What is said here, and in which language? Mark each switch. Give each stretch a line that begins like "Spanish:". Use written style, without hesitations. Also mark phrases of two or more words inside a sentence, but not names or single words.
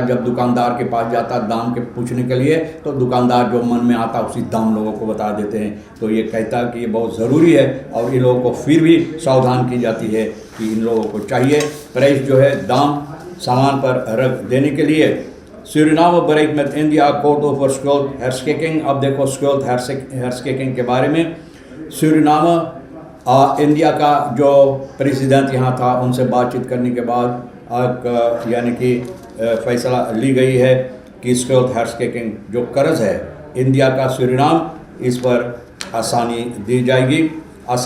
Caribbean Hindustani: जब दुकानदार के पास जाता दाम के पूछने के लिए, तो दुकानदार जो मन में आता उसी दाम लोगों को बता देते हैं। तो ये कहता है कि ये बहुत ज़रूरी है, और इन लोगों को फिर भी सावधान की जाती है कि इन लोगों को चाहिए प्राइस जो है दाम सामान पर रख देने के लिए।
Dutch: सूरीनामा bereikt met India akkoord over schuldherschikking।
Caribbean Hindustani: अब देखो schuldherschikking के बारे में। सूरीनामा इंडिया का जो प्रेसिडेंट यहाँ था उनसे बातचीत करने के बाद यानी कि फैसला ली गई है कि schuldherschikking जो कर्ज है इंडिया का सूरीनाम, इस पर आसानी दी जाएगी।